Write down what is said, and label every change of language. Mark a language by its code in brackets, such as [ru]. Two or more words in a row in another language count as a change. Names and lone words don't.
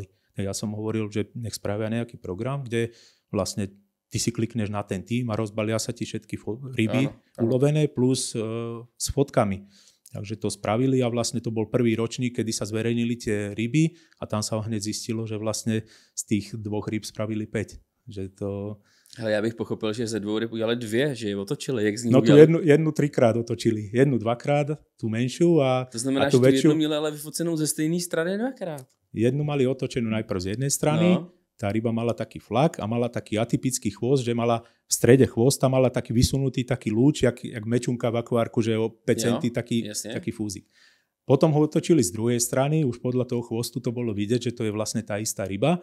[sk] Ja som hovoril, že nech spravia nejaký program, kde vlastne ty si klikneš na ten tým a rozbalia sa ti všetky ryby ulovené plus s fotkami. Takže to spravili a vlastne to bol prvý ročník, kedy sa zverejnili tie ryby a tam sa hneď zistilo, že vlastne z tých 2 ryb spravili 5. Že to... [cs] Ale já bych pochopil, že ze 2 ryb udělali 2, že je otočili. Jak z ní no tu jednu 3-krát otočili. [sk] 1 2-krát, tú menšiu a [cs] to znamená, že tu jednu měli ale vyfocenou ze stejné strany 2-krát. [sk] Jednu mali otočenú najprv z jednej strany, tá ryba mala taký flak a mala taký atypický chvost, že mala v strede chvosta mala taký vysunutý taký lúč, jak mečunka v akvárku, že je o 5 centy taký fúzik. Potom ho otočili z druhej strany, už podľa toho chvostu to bolo vidieť, že to je vlastne tá istá ryba.